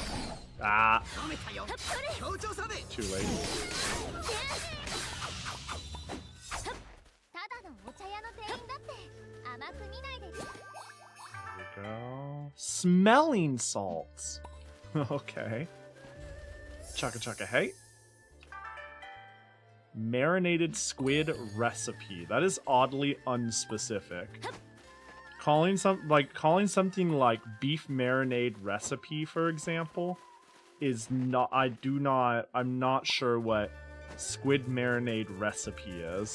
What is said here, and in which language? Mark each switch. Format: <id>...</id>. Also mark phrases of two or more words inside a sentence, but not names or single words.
<en>Ah! Too late. There we go. Smelling salts! Okay. Chaka chaka hey. Marinated squid recipe. That is oddly unspecific. Calling something like beef marinade recipe, for example, is not. I'm not sure what squid marinade recipe is.</en>